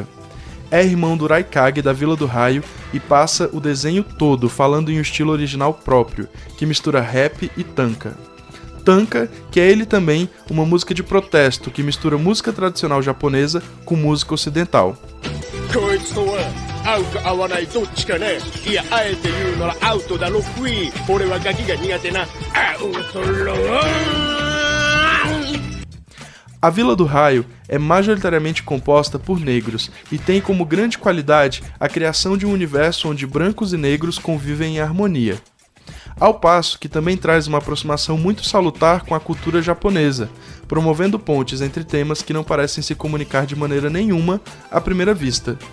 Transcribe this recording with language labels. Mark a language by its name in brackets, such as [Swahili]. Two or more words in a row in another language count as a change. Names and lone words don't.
[Portuguese] É irmão do Raikage da Vila do Raio e passa o desenho todo falando em um estilo original próprio, que mistura rap e tanka. Tanka, que é ele também uma música de protesto que mistura música tradicional japonesa com música ocidental. [Japanese] 合うか合わないどっちかね。いや、あえて言うならアウトだろクイーン。俺はガキが苦手なアウトロー。 [Portuguese] A Vila do Raio é majoritariamente composta por negros e tem como grande qualidade a criação de um universo onde brancos e negros convivem em harmonia. Ao passo que também traz uma aproximação muito salutar com a cultura japonesa, promovendo pontes entre temas que não parecem se comunicar de maneira nenhuma à primeira vista.